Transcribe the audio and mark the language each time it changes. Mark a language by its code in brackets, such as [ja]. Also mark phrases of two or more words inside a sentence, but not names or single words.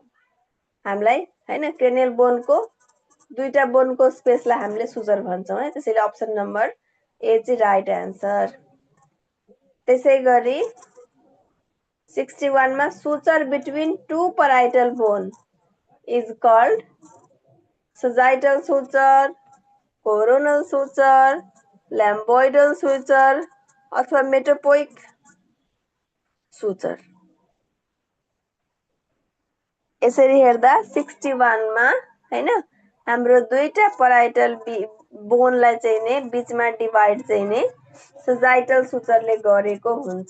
[ne] हामीलाई हैन [en] cranial bone [ne] दुईटा बोनको स्पेसलाई हामीले सुचर भन्छौँ है। त्यसैले [en] option number A [ne] चाहिँ [en] right answer. त्यसैगरी 61 मा suture between two parietal bone is called sagittal suture, coronal suture, lambdoidal suture अथवा metopic suture. [ne] यसरी हेर्दा 61 मा हैन हाम्रो दुईटा पराइटल बोनलाई चाहिँ नि बीचमा डिभाइड चाहिँ नि sagittal सुचरले गरेको हुन्छ।